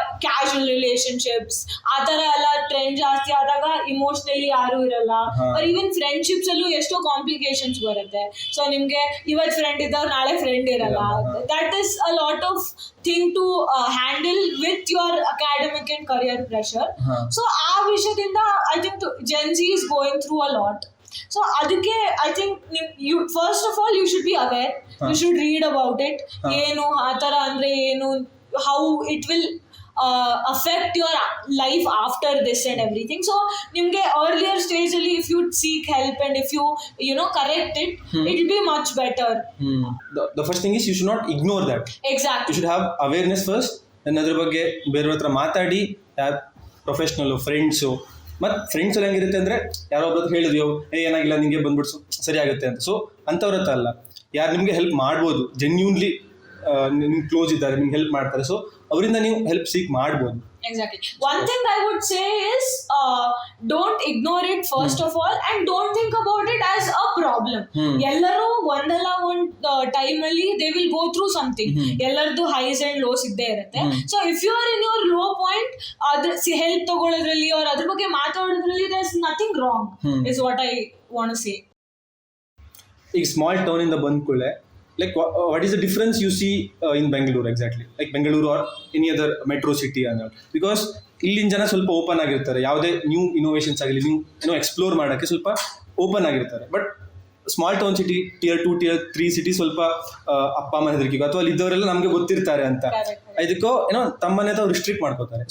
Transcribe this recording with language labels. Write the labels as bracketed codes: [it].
[kn] Casual relationships ಆ ತರ ಎಲ್ಲ ಟ್ರೆಂಡ್ ಜಾಸ್ತಿ ಆದಾಗ ಇಮೋಷನಲಿ ಯಾರು ಇರಲ್ಲ. ಈವನ್ ಫ್ರೆಂಡ್ಶಿಪ್ಸ್ ಅಲ್ಲೂ ಎಷ್ಟೋ ಕಾಂಪ್ಲಿಕೇಶನ್ಸ್ ಬರುತ್ತೆ. ಸೊ ನಿಮ್ಗೆ ಇವತ್ತು ಫ್ರೆಂಡ್ ಇದ್ದವ್ರು ನಾಳೆ ಫ್ರೆಂಡ್ ಇರಲ್ಲ. [en] That is a lot of thing to handle with your academic and career pressure. So [kn] ಆ ವಿಷಯದಿಂದ [en] I think Gen Z is going through a lot. So [kn] ಅದಕ್ಕೆ [en] I think you first of all you should be aware, you should read about it. [kn] ಏನು ಆ ಥರ ಅಂದರೆ ಏನು, [en] How it will affect your life after this and everything. So [kn] ನಿಮಗೆ [en] earlier stage [kn] ಅಲ್ಲಿ [en] if you seek help and if you know correct it, it will be much better. The first thing is you should not ignore that. Exactly. You should have awareness first, and [kn] ಅದ್ರ ಬಗ್ಗೆ ಬೇರೆಯವ್ರ ಹತ್ರ ಮಾತಾಡಿ, ಪ್ರೊಫೆಷ್ನಲ್ಲು, friends. ಮತ್ತು friends ಎಲ್ಲ ಹೆಂಗಿರುತ್ತೆ ಅಂದರೆ ಯಾರೋ ಒಬ್ಬರು ಹೇಳಿದ್ವಿ ಏನಾಗಿಲ್ಲ ನಿಮಗೆ ಬಂದ್ಬಿಡ್ಸು ಸರಿ ಆಗುತ್ತೆ ಅಂತ. ಸೊ ಅಂಥವ್ರ ಹತ್ರ ಅಲ್ಲ, ಯಾರು ನಿಮಗೆ ಹೆಲ್ಪ್ ಮಾಡ್ಬೋದು, ಜೆನ್ಯೂನ್ಲಿ ನಿಮ್ಗೆ ಕ್ಲೋಸ್ ಇದ್ದಾರೆ, ನಿಮ್ಗೆ ಹೆಲ್ಪ್ ಮಾಡ್ತಾರೆ. ಸೊ ಅವರಿಂದ ನೀವು ಹೆಲ್ಪ್ ಸೀಕ್ ಮಾಡ್ಬೋದು. [en] Exactly. One thing I would say is don't ignore it first of all, and don't think about it as a problem. [kn] ಎಲ್ಲರೂ ಒಂದಲ್ಲ ಒಂದು ಟೈಮ್ ಅಲ್ಲಿ [en] they will go through something. [kn] ಎಲ್ಲರದು [en] highs and lows [kn] ಇದ್ದೇ ಇರುತ್ತೆ. [en] So if you are in your low point, [kn] ಅದ್ರ help ತಗೊಳ್ಳೋದ್ರಲ್ಲಿ or ಅದ್ರ ಬಗ್ಗೆ ಮಾತಾಡೋದ್ರಲ್ಲಿ [en] there is nothing wrong, is what I want to say. [kn] ಈಗ ಸ್ಮಾಲ್ ಟೌನ್ ಇಂದ ಬಂದ ಕೂಡಲೇ [en] like what is the difference you see in Bangalore exactly, like Bangalore or any other metro city and all? Because [kn] ಇಲ್ಲಿನ ಜನ ಸ್ವಲ್ಪ open ಆಗಿರ್ತಾರೆ, ಯಾವುದೇ new innovations ಆಗಲಿ, ನ್ಯೂ ಎಕ್ಸ್ಪ್ಲೋರ್ ಮಾಡೋಕ್ಕೆ ಸ್ವಲ್ಪ ಓಪನ್ ಆಗಿರ್ತಾರೆ. But small town city, Tier 2 Tier 3 city ಸ್ವಲ್ಪ ಅಪ್ಪ ಅಮ್ಮ ಹೆದರಿಕೆಗೋ ಅಥವಾ ಅಲ್ಲಿ ಇದ್ದವರೆಲ್ಲ ನಮಗೆ ಗೊತ್ತಿರ್ತಾರೆ ಅಂತ ಇದಕ್ಕೋ ಏನೋ ತಮ್ಮನೆ ತಾವು ರಿಸ್ಟ್ರಿಕ್ಟ್ ಮಾಡ್ಕೋತಾರೆ.